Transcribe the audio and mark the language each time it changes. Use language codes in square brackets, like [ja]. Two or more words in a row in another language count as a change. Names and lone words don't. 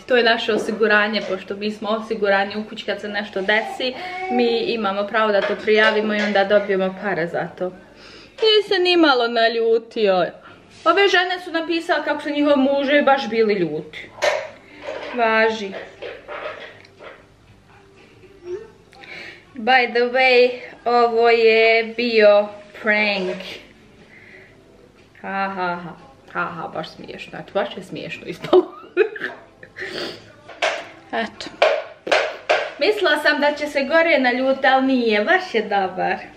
[bs] To je naše osiguranje, pošto mi smo osigurani u kući kad se nešto desi. Mi imamo pravo da to prijavimo i onda dobijemo pare za to. Nije se ni malo naljutio. Ove žene su napisale kako su njihov muže baš bili ljuti. Važi. [en] By the way, [bs] ovo je bio prank. Haha, baš smiješno. Eto, baš je smiješno ispalo. Eto. Mislila sam da će se gore naljuti, ali nije. Baš je dobar.